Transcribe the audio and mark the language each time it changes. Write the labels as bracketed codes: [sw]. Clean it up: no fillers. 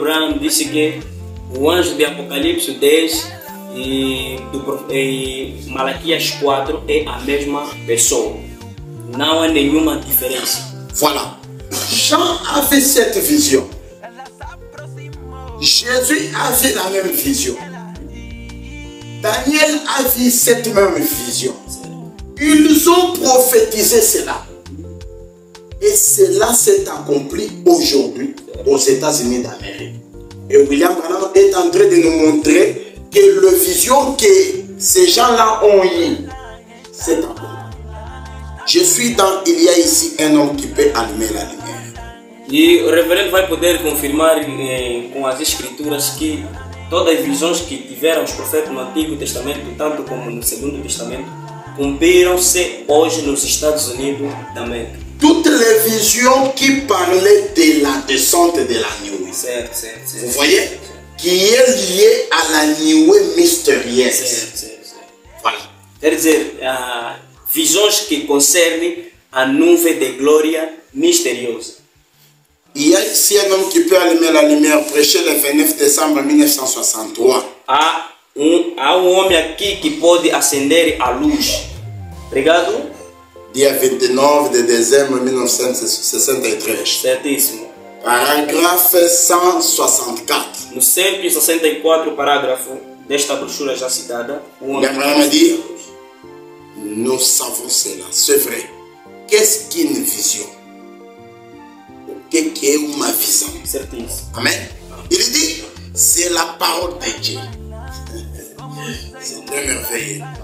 [pt] Branham, disse que o anjo de Apocalipse 10 e Malaquias 4 é a mesma pessoa. Não há nenhuma diferença. [fr] Voilà. Jean avait cette vision. Jésus avait la même vision. Daniel a vu cette même vision. Ils ont prophétisé cela. Et cela s'est accompli aujourd'hui aux États-Unis d'Amérique. Et William Branham est en train de nous montrer que la vision que ces gens-là ont eue s'est accomplie. Je suis dans, il y a ici un homme qui peut allumer la lumière. [pt] E o reverendo vai poder confirmar com as escrituras que todas as visões que tiveram os profetas no Antigo Testamento, tanto como no Segundo Testamento, cumpriram-se hoje nos Estados Unidos da América. [fr] Toutes les visions qui parlaient de la descente de la nuée. [pt] Certo. [fr] Vous voyez? Qui est liée à la nuée mystérieuse. [pt] Certo. [fr] Voilà. [pt] Quer dizer, visões que concernem a nuvem de glória misteriosa. [fr] Il y a ici un homme qui peut allumer la lumière, prêcher le 29 décembre 1963. [pt] Há homem aqui que pode acender a luz. Obrigado. Dia 29 de dezembro de 1963. Certíssimo. Parágrafo 164. No 164 parágrafo desta brochura já citada, o homem [fr] Branham dit, nous savons cela, c'est vrai. Qu'est-ce qu'une vision? Qu'est-ce qu'une vision? [pt] Certíssimo. Amen. [fr] Il dit, c'est la parole de Dieu. C'est merveilleux.